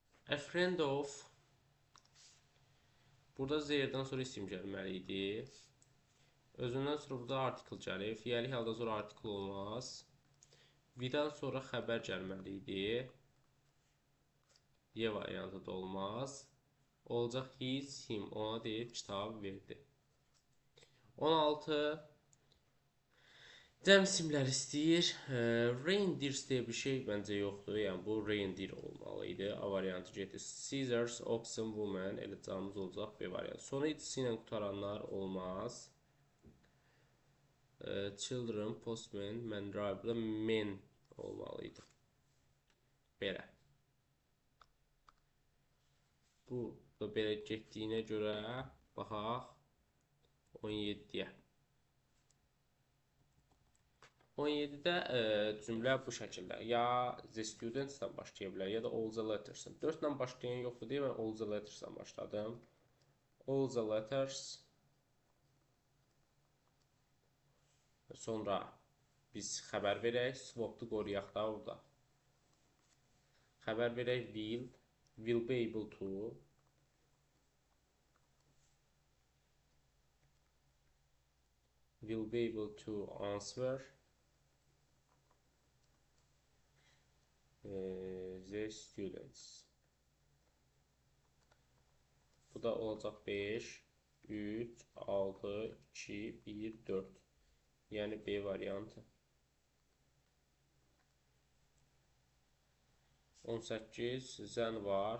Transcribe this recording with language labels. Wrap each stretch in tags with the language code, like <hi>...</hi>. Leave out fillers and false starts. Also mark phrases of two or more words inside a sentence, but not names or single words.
<en>A friend of.</en> <az>Burada zeyirdən sonra isim gəlməli idi. Özündən sonra burada artikel gəlir. Fiili halda sonra artikel olmaz. V-dən sonra xəbər gəlməli idi. Y variantı da olmaz. Olacaq</az> <en>his, him.</en> <az>Ona deyib kitab verdi. 16. Cəm simlər istəyir. Reindeer deyə bir şey bəncə yoxdur. Yəni bu reindeer olmalı idi. A variantı getdi.</az> <en>Scissors, oxen, woman.</en> <az>Elə canımız olacaq B variantı. Sonra ikisi ilə qutaranlar olmaz.</az> <en>Children, postman, man, driver.</en> <az>Burada men olmalı idi. Belə. Bu da belə getdiyinə görə baxaq 17-yə. 17-də cümlə bu şəkildə. Ya</az> <en>the students-</en> <az>dən başlaya bilər, ya da</az> <en>all the letters-</en> <az>dən. 4-lə başlayan yoxdur deyə mən</az> <en>all the letters-</en> <az>dən başladım.</az> <en>All the letters.</en> <az>Sonra biz xəbər verək, swap-ı qoruyaq da burada. Xəbər verək</az> <en>will be able to. Will be able to answer. The students.</en> <az>Bu da olacaq 5, 3, 6, 2, 1, 4. Yəni B variantı. 18, zən var.</az>